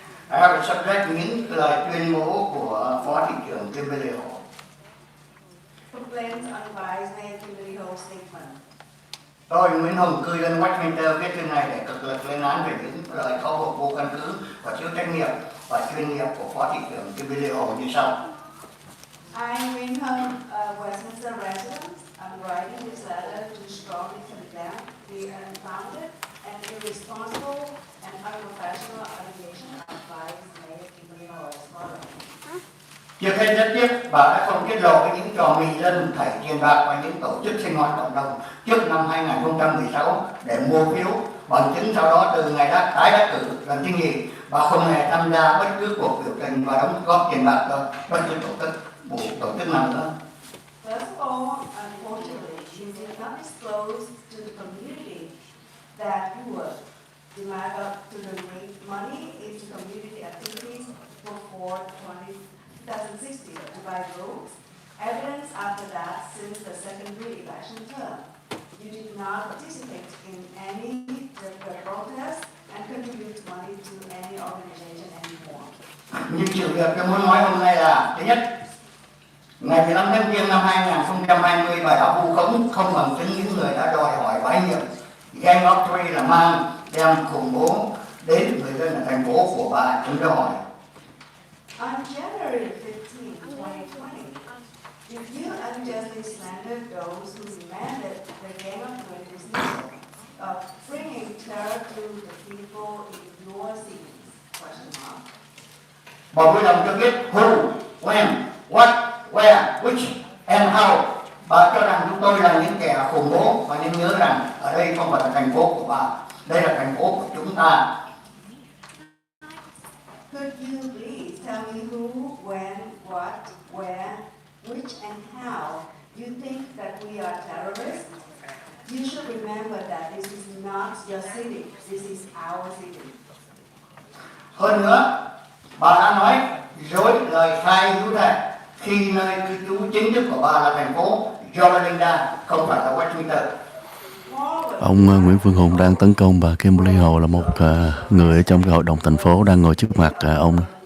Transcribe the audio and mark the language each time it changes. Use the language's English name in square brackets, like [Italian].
[English] I have a subject [Vietnamese] những lời tuyên bố của Phó thị trưởng Kim Bê Liệu. [English] Complaints on Vice Mayor Kimberly Ho's statement. [Vietnamese] Tôi Nguyễn Hùng, cư dân Westminster viết thư này để cực lực lên án về những lời cáo buộc vô căn cứ và thiếu trách nhiệm và chuyên nghiệp của Phó Thị trưởng Kimberly Ho như sau. [English] I'm Winham, a Westminster resident. I'm writing this letter to strongly condemn the unfounded and irresponsible and unprofessional allegation of Vice Mayor Kimberly Ho as follows. [Vietnamese] Trước hết rất tiếc bà đã không tiết lộ với những trò mị dân thảy tiền bạc và những tổ chức sinh hoạt cộng đồng trước năm 2016 để mua phiếu, bằng chứng sau đó từ ngày tái đắc cử lần thứ nhì bà không hề tham gia bất cứ cuộc biểu tình và đóng góp tiền bạc cho bất cứ tổ chức nào nữa. [English] First of all, unfortunately, you did not disclose to the community that you would demand up to donate money into community activities before 2016 to buy votes. Evidence after that since the secondary election term. You did not participate in any protests and contribute money to any organization anymore. [Vietnamese] Nhưng sự việc tôi muốn nói hôm nay là thứ nhất, ngày 15 tháng Giêng năm 2020 bà đã vu khống không bằng chứng những người đã đòi hỏi bãi nhiệm gang of three là mang đem khủng bố đến người dân ở thành phố của bà chúng tôi hỏi. [English] On January 15, 2020, if you unjustly slandered those who demanded the gang of three dismissal of bringing terror to the people in your cities? Question mark. [Vietnamese] Bà vui lòng cho biết [English] who, when, what, where, which, and how. [Vietnamese] Bà cho rằng chúng tôi là những kẻ khủng bố và nên nhớ rằng ở đây không phải là thành phố của bà, đây là thành phố của chúng ta. [English] Could you please tell me who, when, what, where, which, and how you think that we are terrorists? You should remember that this is not your city, this is our city. [Vietnamese] Hơn nữa, bà đã nói dối lời khai hữu thể khi nơi cư trú chính thức của bà là thành phố Yorinda, không phải là Westminster. Ông Nguyễn Phương Hùng đang tấn công bà Kimberly Ho là một người ở trong cái hội đồng thành phố đang ngồi trước mặt ông.